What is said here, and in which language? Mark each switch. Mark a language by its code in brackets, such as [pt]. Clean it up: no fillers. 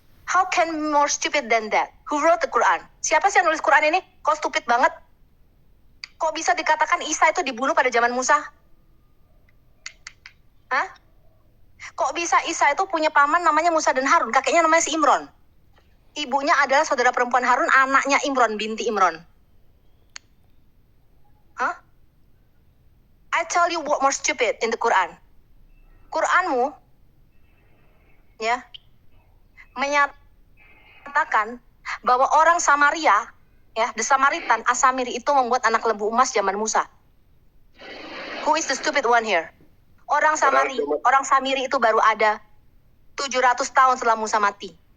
[en] How can more stupid than that? Who wrote the Quran? [id] Siapa sih yang nulis Quran ini? Kok stupid banget? Kok bisa dikatakan Isa itu dibunuh pada zaman Musa? Hah? Kok bisa Isa itu punya paman namanya Musa dan Harun? Kakeknya namanya si Imron. Ibunya adalah saudara perempuan Harun, anaknya Imron, binti Imron. Hah? [en] I tell you what more stupid in the Quran. [id] Quranmu, ya, menyatakan bahwa orang Samaria, ya, the Samaritan, Asamiri itu membuat anak lembu emas zaman Musa. [en] Who is the stupid one here? [id] Orang Samiri itu baru ada 700 tahun setelah Musa mati.